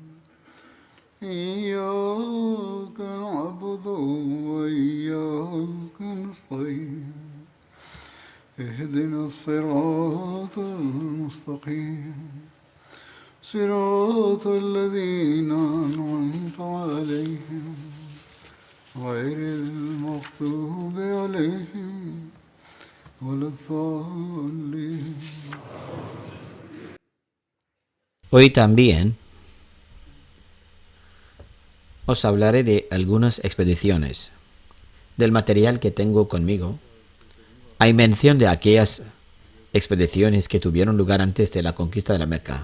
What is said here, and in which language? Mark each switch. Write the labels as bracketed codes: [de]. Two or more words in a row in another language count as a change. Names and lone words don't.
[ar] إياك نعبد وإياك نستعين اهدنا الصراط المستقيم صراط الذين أنعمت عليهم غير المغضوب عليهم ولا الضالين. [es] Hoy también os hablaré de algunas expediciones. Del material que tengo conmigo, hay mención de aquellas expediciones que tuvieron lugar antes de la conquista de la Meca.